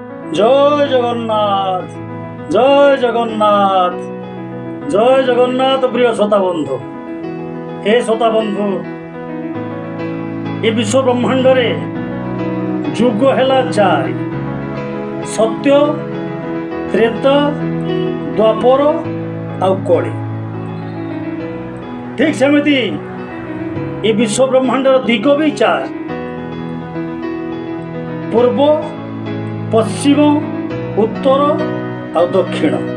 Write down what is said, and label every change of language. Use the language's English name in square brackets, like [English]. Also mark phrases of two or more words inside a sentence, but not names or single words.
[Odia] ଜୟ ଜଗନ୍ନାଥ, ଜୟ ଜଗନ୍ନାଥ, ଜୟ ଜଗନ୍ନାଥ। ପ୍ରିୟ ଶ୍ରୋତା ବନ୍ଧୁ, ହେ ଶ୍ରୋତା ବନ୍ଧୁ, ଏ ବିଶ୍ୱ ବ୍ରହ୍ମାଣ୍ଡରେ ଯୁଗ ହେଲା ଚାରି: ସତ୍ୟ, ତ୍ରେତ, ଦ୍ୱାପର ଆଉ କଳି। ଠିକ୍ ସେମିତି ଏ ବିଶ୍ୱ ବ୍ରହ୍ମାଣ୍ଡର ଦିଗ ବି ଚାରି: ପୂର୍ବ, ପଶ୍ଚିମ, ଉତ୍ତର ଆଉ ଦକ୍ଷିଣ।